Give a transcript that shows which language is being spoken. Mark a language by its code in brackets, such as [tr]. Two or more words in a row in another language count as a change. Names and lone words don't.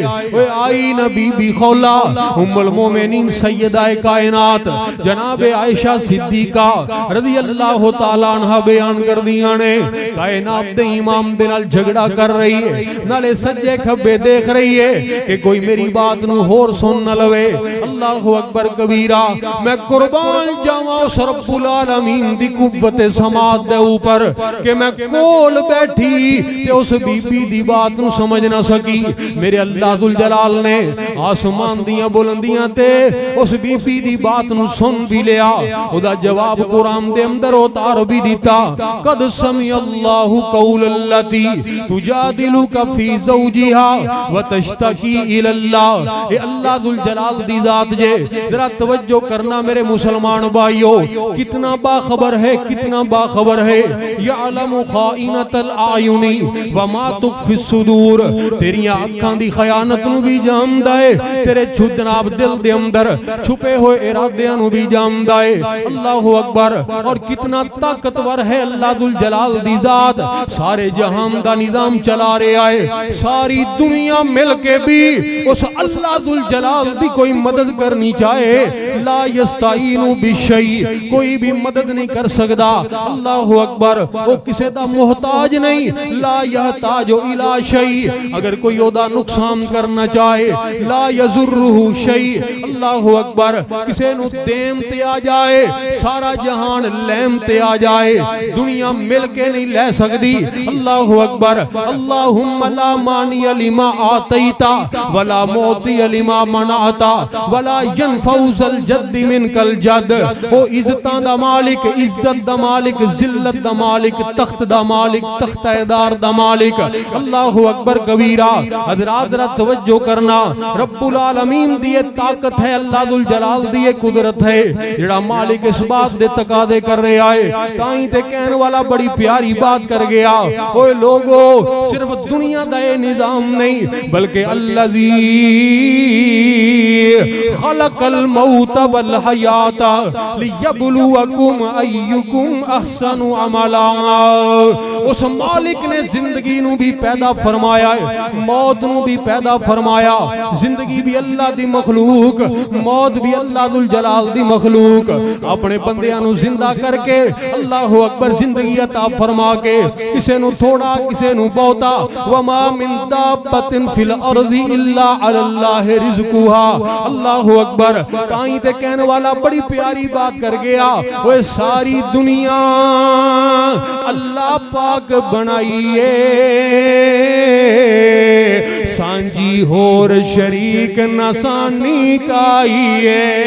[pa] اوئے آئی نا بی بی خولہ ام المومنین سیدۂ کائنات جناب عائشہ صدیقہ [ar] رضي الله تعالى عنها [pa] بیان کر دیاں نے، کائنات دے امام دے نال جھگڑا کر رہی ہے، نالے سجے کھبے دیکھ رہی ہے کہ کوئی میری بات نوں ہور سن نہ لوے. [ar] الله أكبر كبيرا, [pa] میں قربان جاواں اس رب العالمین دی قوت سماعت دے اوپر کہ میں کول بیٹھی تے اس بی بی دی بات نوں سمجھ نہ سکی. میرے اللہ ذوالجلال نے آسمان دیاں بلندیاں تے اس بی بی دی بات نوں سن بھی لیا. اوہدا جواب قرآن دے اندر اتار بھی دتا, [ar] قد سمع الله قول التي تجادلك في زوجها وتشتكي إلى الله. [pa] یہ اللہ ذوالجلال دی ذات جے، ذرا توجہ کرنا میرے مسلمان بھائیو، کنا باخبر ہے، کنا باخبر ہے. [ar] يعلم خائنة الأعين وما تخفي الصدور, [pa] تیریاں اکھاں دی خیانت نوں بھی جاندا ہے، تیرے جناب دل دے اندر چھپے ہوئے ارادیاں نوں بھی جاندا ہے. [ar] الله أكبر. [pa] اور کنا طاقتور ہے اللہ ذوالجلال دی ذات، سارے جہان دا نظام چلا رہا ہے. ساری دنیا مل کے بھی اس اللہ ذوالجلال دی کوئی مدد کرنی چاہے, [ar] لا يستعين بشيء, [pa] کوئی بھی مدد نہیں کر سکدا. [ar] الله أكبر. [pa] او کسے دا محتاج نہیں, [ar] لا يحتاج إلى شيء, [pa] اگر کوئی اوہدا نقصان کرنا چاہے, [ar] لا يضره شيء. الله أكبر. [pa] کسے نوں دیم تے آ جائے، سارا جہان لیم تے آ جائے، دنیا مل کے نہیں لے سکدی. [ar] الله أكبر۔ اللهم لا مانع لما أعطيت ولا معطي لما منعت ولا ينفع ذا الجد منك الجد. [pa] او عزتاں دا مالک، عزت دا مالک، ذلت دا مالک، تخت دا مالک، تختےدار دا مالک. [ar] الله أكبر كبيرا. [pa] حضرات ذرا توجہ کرنا, رب العالمین دی طاقت ہے، اللہ ذوالجلال دی قدرت ہے، جیہڑا مالک اس بات دے تقاضے کر رہا ہے. تائی تے کہن والا بڑی پیاری بات کر گیا، اوئے لوکو صرف دنیا دا یہ نظام نہیں، بلکہ [ar] الذي خلق الموت والحياة ليبلوكم أيكم أحسن عملا. [pa] اس مالک نے زندگی نوں بھی پیدا فرمایا ہے، موت نوں بھی پیدا فرمایا. زندگی بھی اللہ دی مخلوق، موت بھی اللہ ذوالجلال دی مخلوق. اپنے بندیاں نوں زندہ کر کے [ar] الله أكبر [pa] زندگی عطا فرما کے، کسے نوں تھوڑا کسے نوں بہتا, [ar] وما من دابة في الأرض إلا على الله رزقها. الله أكبر. [pa] تائی تے کہن والا بڑی پیاری بات کر گیا، او ساری دنیا اللہ پاک بنائیے، سانجھی ہور شریک نسانی کائیے.